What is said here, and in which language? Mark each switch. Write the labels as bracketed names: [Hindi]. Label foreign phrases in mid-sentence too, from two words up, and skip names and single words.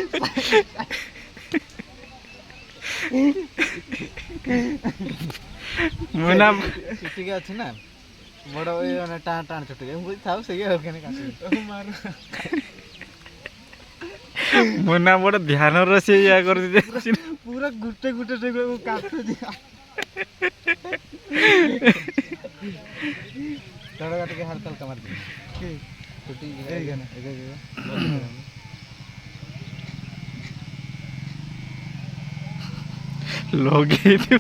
[Odia] ମୁନା ଚୁଟିକା ଅଛି ନା ବଡ଼ ମାନେ ଟାଣ ଟାଣ ଚୁଟିକା ମୁଁ ଥାଉ ସେଇ ଆଉ କେନେ କାଟି ମାରୁ ମୁନା ବଡ଼ ଧ୍ୟାନର ସେ ଇଆ କରିଛି [Hindi] पूरा गुटे गुटे से वो काट दिया तोड़ काट के हल्का हल्का मार दिया शूटिंग ए गाना लगे